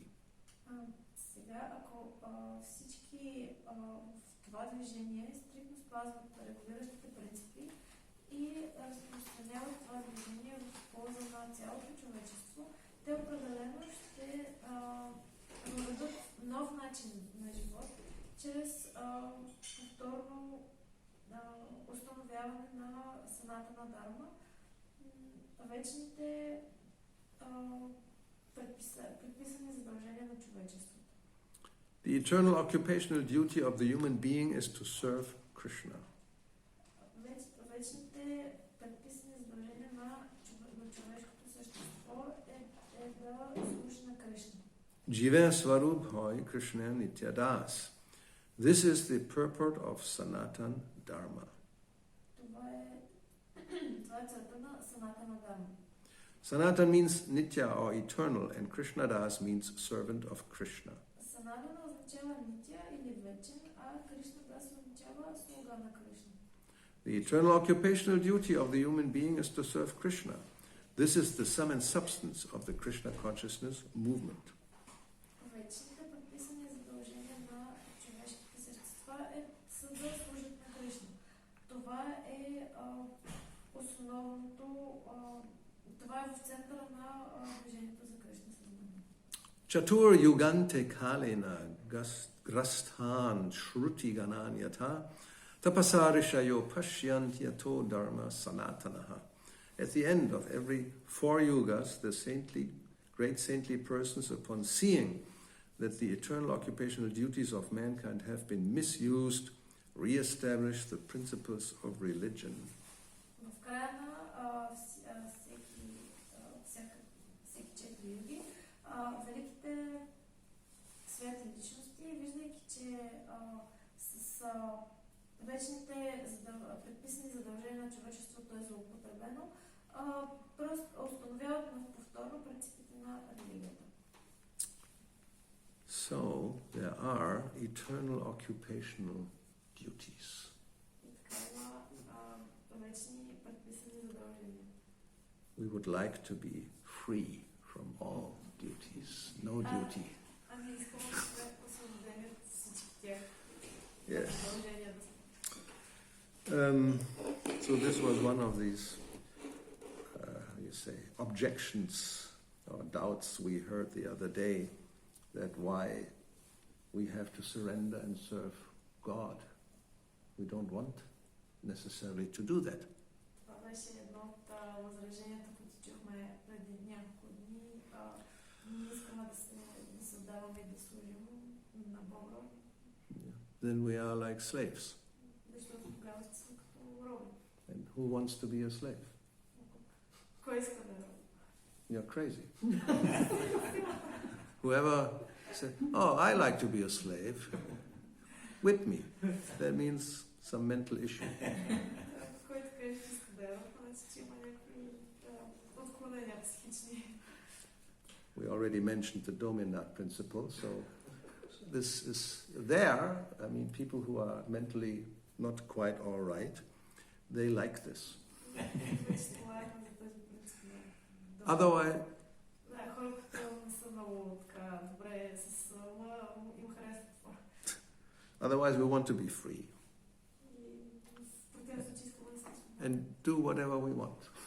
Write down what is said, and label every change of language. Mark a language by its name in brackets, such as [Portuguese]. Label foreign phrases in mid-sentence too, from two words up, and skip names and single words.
[Bulgarian] Сега, ако всички в това движение стрикно спазват регулиращите принципи и разпространяват това движение в полза на цялото човечество, те определено ще въведат нов начин на живот чрез повторно установяване на Санатана Дарма, вечните предписани задължения на човечеството. [English] The eternal occupational duty of the human being is to serve Krishna. [Bulgarian] Вечните предписани задължения на човешкото същество е да служи на Кришна. [Bangla] জীব স্বরূপ হয় কৃষ্ণ নিত্য দাস. [English] This is the purport of Sanatan Dharma. [Bulgarian] Това е целта на Санатана Дарма. [English] Sanatan means Nitya or eternal, and Krishna Das means servant of Krishna. [Bulgarian] Санатана означава Нитя или вечен, а Кришна Das означава слуга на Кришна. [English] The eternal occupational duty of the human being is to serve Krishna. This is the sum and substance of the Krishna consciousness movement. [Bulgarian] Вечните предписани задължения на човешките същества са да служат на Кришна. Това е основното, това е в центъра на движението за Кришна съзнание. [Sanskrit] चतुर् युगान्ते कालेन ग्रस्तान् श्रुति गणान्यता तपसऋषयो पश्यन्तियतो धर्म सनातनः. [English] At the end of every 4 yugas, the saintly great saintly persons, upon seeing that the eternal occupational duties of mankind have been misused, re-establish the principles of religion. [Bulgarian] В края на всеки 4 юги, великите светли личности, виждайки, че с вечните предписани задължения на човечеството е злоупотребено, просто установяват повторно принципите на религията. [English] So, there are eternal occupational duties. [Bulgarian] И така има вечни предписани задължения. [English] We would like to be free from all duties, no duty. [Bulgarian] Ами искаме да сме освободени от всички тях. [English] Yes. [Bulgarian] Задълженията. [English] So this was one of these, objections or doubts we heard the other day, that why we have to surrender and serve God. We don't want necessarily to do that. [Bulgarian] Това беше едно от възраженията, които чухме преди няколко дни. Ние искаме да се отдаваме и да служим на Бога. [English] Then we are like slaves. [Bulgarian] Защото тогава ще сме като роби. [English] And who wants to be a slave? [Bulgarian] Кой иска да е роб? [English] You're crazy. Whoever said, oh, I like to be a slave, with me. That means some mental issue. [Bulgarian] Който каже, че иска да е роб, значи, че има някакви отклонения психични. [English] We already mentioned the dominant principle, so this is there. I mean, people who are mentally not quite all right, they like this. Otherwise, otherwise we want to be free and do whatever we want.